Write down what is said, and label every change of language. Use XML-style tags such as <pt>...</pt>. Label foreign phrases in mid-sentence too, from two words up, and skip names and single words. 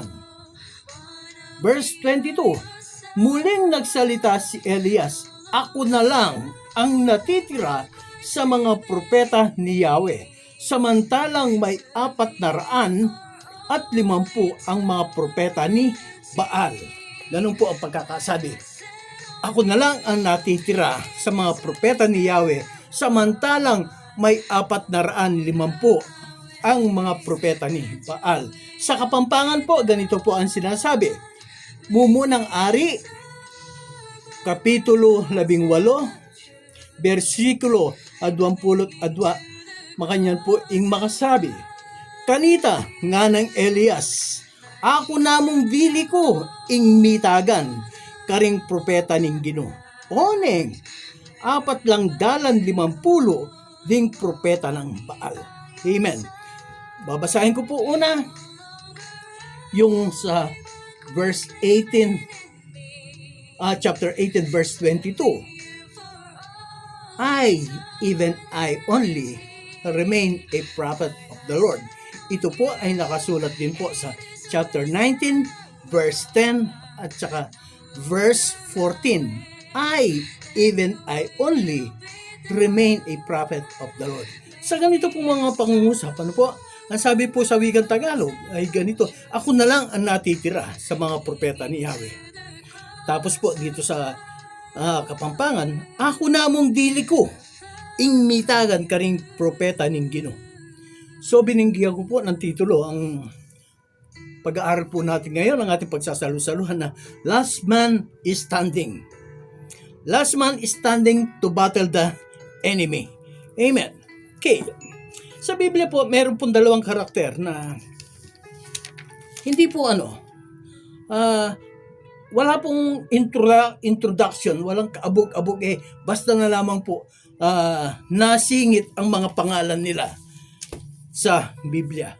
<tl>Verse 22, muling nagsalita si Elias, ako na lang ang natitira sa mga propeta ni Yahweh, samantalang may 450 ang mga propeta ni Baal. Ganun po ang pagkakasabi. Ako na lang ang natitira sa mga propeta ni Yahweh, samantalang may 450 ang mga propeta ni Baal. Sa Kapampangan po, ganito po ang sinasabi.</tl> <pam>Mumunang Ari, Kapitulo 18, versikulo 22, makanyan po ing makasabi, kanita nga ng Elias, ako namong dili ko ing mitagan, karing propeta ning Ginoo. Oneng, 450 ding propeta ng Baal. Amen.</pam> <tl>Babasahin ko po una yung sa</tl> <en>verse 18, chapter 18, verse 22. Even I only, remain a prophet of the Lord.</en> <tl>Ito po ay nakasulat din po sa</tl> <en>chapter 19, verse 10,</en> <tl>at saka verse 14.</tl> <en>Even I only, remain a prophet of the Lord.</en> <tl>Sa ganito po mga pangungusap, ano po? Ang sabi po sa wikang Tagalog ay ganito, ako na lang ang natitira sa mga propeta ni Yahweh.</tl> <pam>Tapos po dito sa Kapampangan, ako namong dili ko, ing mitagan karing propeta ning Ginoo.</pam> <tl>So bininggihan ko po ng titulo ang pag-aaral po natin ngayon, ang ating pagsasalusaluhan na Last Man is Standing.</tl> <en>Last man is standing to battle the enemy.</en> <tl>Amen. Okay. Sa Biblia po, meron pong dalawang karakter na hindi po wala pong introduction, walang kaabog-abog basta na lamang po nasingit ang mga pangalan nila sa Biblia.</tl>